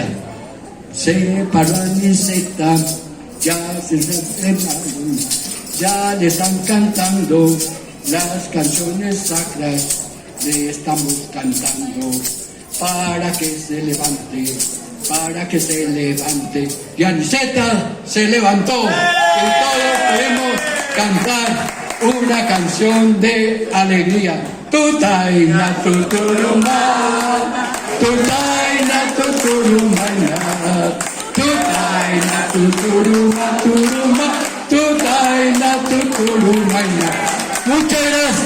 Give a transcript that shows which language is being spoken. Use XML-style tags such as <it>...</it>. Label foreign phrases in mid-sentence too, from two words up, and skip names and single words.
<es>Se paró Aniceta, ya le están cantando las canciones sacras, le estamos cantando para que se levante, para que se levante. Y Aniceta se levantó, y todos podemos cantar una canción de alegría. Tutaina tuturumá, tutaina tuturumá, tutaina tuturumá, turumá, tutaina tuturumá. Muchas gracias.</es>